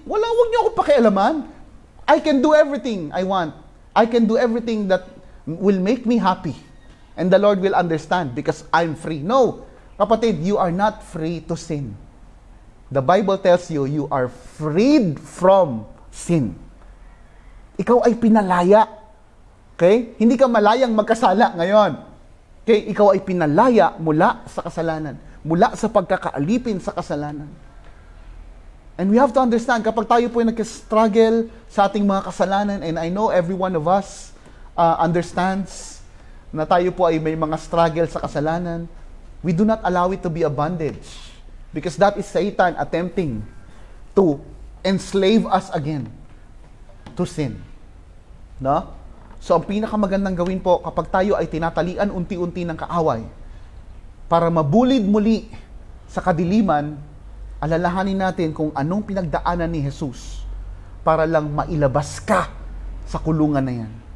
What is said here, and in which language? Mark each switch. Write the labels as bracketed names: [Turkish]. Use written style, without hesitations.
[Filipino] Wag niyo ako pakialaman. [English] I can do everything I want. I can do everything that will make me happy. And the Lord will understand because I'm free. [Filipino] No, kapatid, [English] you are not free to sin. The Bible tells you, you are freed from sin. [Filipino] Ikaw ay pinalaya. Okay? Hindi ka malayang magkasala ngayon. Okay? Ikaw ay pinalaya mula sa kasalanan. Mula sa pagkakaalipin sa kasalanan. [English] And we have to understand, [Filipino] kapag tayo po ay nag-struggle sa ating mga kasalanan, [English] and I know every one of us understands [Filipino] na tayo po ay may mga struggle sa kasalanan, [English] we do not allow it to be a bondage. Because that is Satan attempting to enslave us again to sin. No? [Filipino] So, ang pinakamagandang gawin po, kapag tayo ay tinatalian unti-unti ng kaaway, para mabulid muli sa kadiliman, alalahanin natin kung anong pinagdaanan ni Jesus para lang mailabas ka sa kulungan na yan.